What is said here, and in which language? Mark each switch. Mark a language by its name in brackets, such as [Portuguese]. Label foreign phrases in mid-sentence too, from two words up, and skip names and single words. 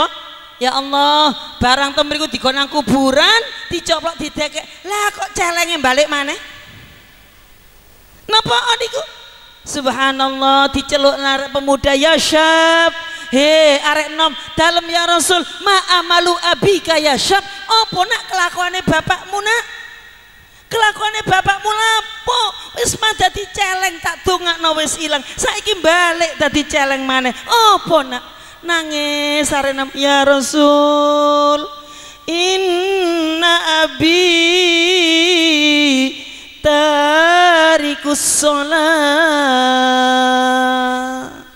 [Javanese] Ya Allah, barang temriku digon nang kuburan, dicoplok didekek. Lah kok celenge balik maneh? Napa niku? Subhanallah, diceluk arek pemuda, [Arabic] يا شاب. [Javanese] He arek nom, dalem [Arabic] يا رسول, ما عمل أبيك يا شاب. [Javanese] Apa nak kelakuane bapakmu nak? Kelakuane bapakmu lapo? Wis mah dadi celeng tak dongakno wis ilang. Saiki balik dadi celeng maneh. Apa nak? Nangis arek nom, [Arabic] يا رسول. إن أبي تارك الصلاة.